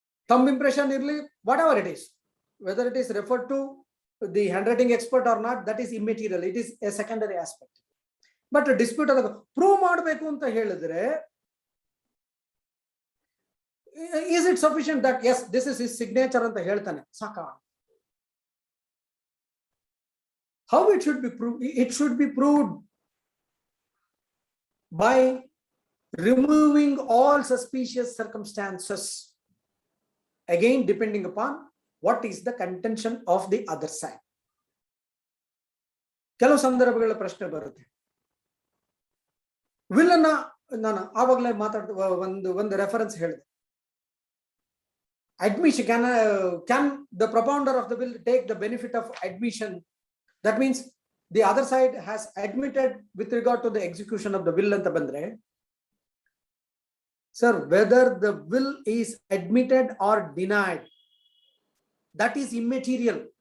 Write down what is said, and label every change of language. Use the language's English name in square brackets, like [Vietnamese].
[English] Thumb impression ಇರ್ಲಿ, whatever it is, whether it is referred to the handwriting expert or not, that is immaterial, it is a secondary aspect. But dispute [Kannada] ಆದಾಗ prove ಮಾಡಬೇಕು ಅಂತ ಹೇಳಿದ್ರೆ, [English] is it sufficient that yes this is his signature [Kannada] ಅಂತ ಹೇಳ್ತಾನೆ ಸಾಕ? [English] How it should be proved? It should be proved by removing all suspicious circumstances, again depending upon what is the contention of the other side. [Kannada] ಕೆಲವು ಸಂದರ್ಭಗಳ ಪ್ರಶ್ನೆ ಬರುತ್ತೆ. Will ಅನ್ನ ನಾನು ಆವಾಗಲೇ ಮಾತಾಡ್ತಾ ಒಂದು ರೆಫರೆನ್ಸ್ ಹೇಳಿದೆ. [English] Admission, can the propounder of the will take the benefit of admission? That means the other side has admitted with regard to the execution of the will [Kannada] anta bandre, [English] sir, whether the will is admitted or denied, that is immaterial.